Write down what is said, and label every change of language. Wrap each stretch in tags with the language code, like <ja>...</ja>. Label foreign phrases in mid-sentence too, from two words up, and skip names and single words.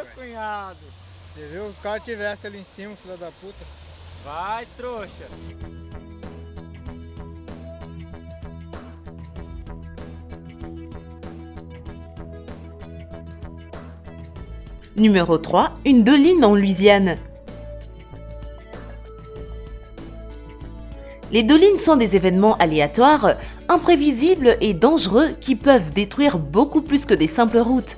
<pt>Cunhado. Você viu? Se o cara tivesse ali em cima, filho da puta. Vai, trouxa.</pt> <fr>Numéro 3. Une doline en Louisiane. Les dolines sont des événements aléatoires, imprévisibles et dangereux qui peuvent détruire beaucoup plus que des simples routes.</fr>